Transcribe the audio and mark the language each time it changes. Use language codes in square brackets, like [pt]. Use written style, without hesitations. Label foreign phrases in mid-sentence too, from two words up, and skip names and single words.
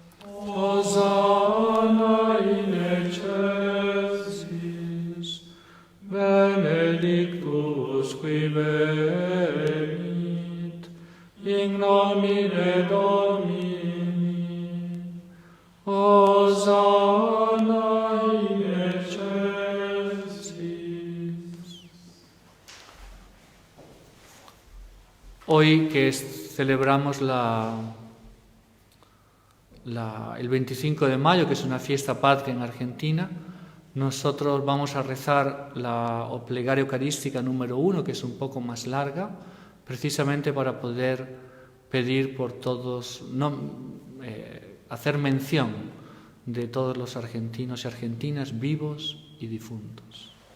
[la] Hosanna in excelsis, benedictus qui venit, in nomine Domini, Hosanna in excelsis. [es] Hoy que celebramos el 25 de mayo, que es una fiesta patria en Argentina, nosotros vamos a rezar la plegaria eucarística número 1, que es un poco más larga, precisamente para poder pedir por todos, hacer mención de todos los argentinos y argentinas vivos y difuntos.